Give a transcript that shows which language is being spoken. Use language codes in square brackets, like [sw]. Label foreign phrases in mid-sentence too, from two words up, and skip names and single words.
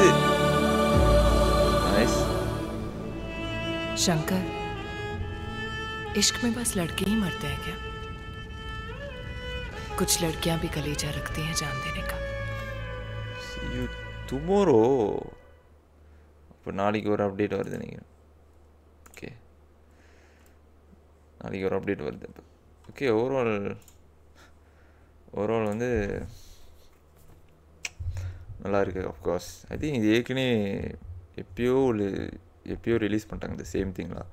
[ta] நைஸ். [hi] शंकर, इश्क में बस लड़के ही मरते हैं क्या? कुछ लड़कियां भी कलेजा रखती हैं जान देने का. [en] See you tomorrow. [ta] இப்போ நாளைக்கு ஒரு அப்டேட் வருது நினைக்கிறேன். ஓகே, நாளைக்கு ஒரு அப்டேட் வருது. ஓகே, ஓவரால் வந்து நல்லா இருக்குது. [en] of course I think [ta] இது ஏற்கனவே எப்பயோ ரிலீஸ் பண்ணிட்டாங்க இந்த [en] same thingலாம்.